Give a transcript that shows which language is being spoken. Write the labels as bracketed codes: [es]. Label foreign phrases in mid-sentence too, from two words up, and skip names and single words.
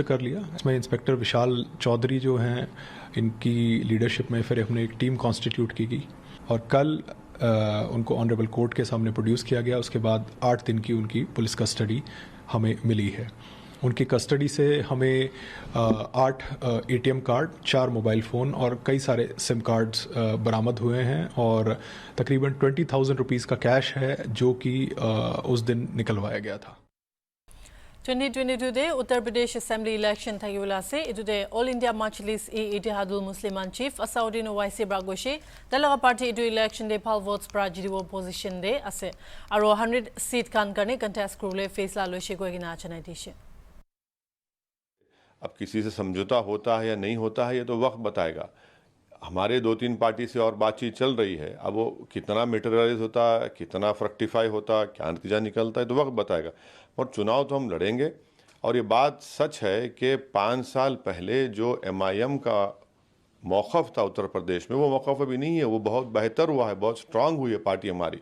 [hi] कर लिया इसमें इंस्पेक्टर विशाल चौधरी जो हैं इनकी लीडरशिप में फिर हमने एक [en] team constitute [hi] की गई और कल उनको [en] honourable court [hi] के सामने प्रोड्यूस किया गया उसके बाद 8 दिन की उनकी [en] police custody [hi] हमें मिली है उनकी कस्टडी से हमें 8 [en] ATM card, [hi] 4 [en] mobile phone [hi] और कई सारे [en] SIM cards [hi] बरामद हुए हैं और तकरीबन 20,000 रुपीज़ का कैश है जो कि उस दिन निकलवाया गया था। [rah] 2022 de Uttar Pradesh Assembly election thagula se itude All India Majlis e Ittihadul Musliman Chief Asaudin Owaisi Bragoshe dalaga party itu election de phal votes pra jiribo position de ase aro 100 seat kan karne contest kurule faisla loishe koigina chanai dishe। [hi] अब किसी से समझौता होता है या नहीं होता है ये तो वक्त बताएगा। हमारे 2-3 पार्टी से और बातचीत चल रही है, अब वो कितना मटेरियलाइज होता है, कितना फ्रक्टिफाई होता है, क्या नतीजा निकलता है तो वक्त बताएगा। और चुनाव तो हम लड़ेंगे और ये बात सच है कि 5 साल पहले जो MIM का मौक़िफ़ था उत्तर प्रदेश में वो मौक़िफ़ अभी नहीं है, वो बहुत बेहतर हुआ है, बहुत स्ट्रांग हुई है पार्टी हमारी।